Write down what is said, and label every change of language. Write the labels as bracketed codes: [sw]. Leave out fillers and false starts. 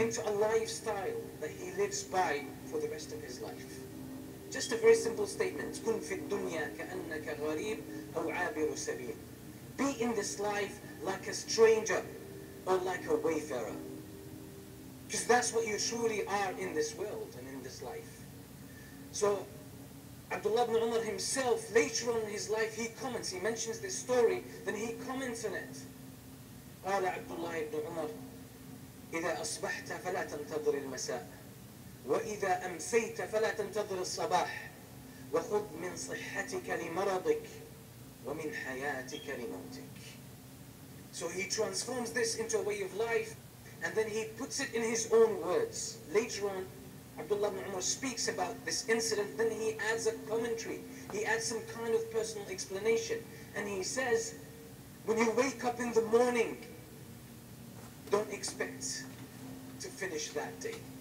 [en] Into a lifestyle that he lives by for the rest of his life. Just a very simple statement. [ar] كن في الدنيا كأنك غريب أو عابر سبيل. [en] Be in this life like a stranger or like a wayfarer. Because that's what you truly are in this world and in this life. So Abdullah ibn Umar himself, later on in his life, he comments, he mentions this story, then he comments on it. [ar] قال عبد الله بن عمر إذا أصبحت فلا تنتظر المساء وإذا أمسيت فلا تنتظر الصباح وخذ من صحتك لمرضك ومن حياتك لموتك. [en] So he transforms this into a way of life and then he puts it in his own words. Later on, Abdullah ibn Umar speaks about this incident, then he adds a commentary. He adds some kind of personal explanation. And he says, when you wake up in the morning, don't expect to finish that day.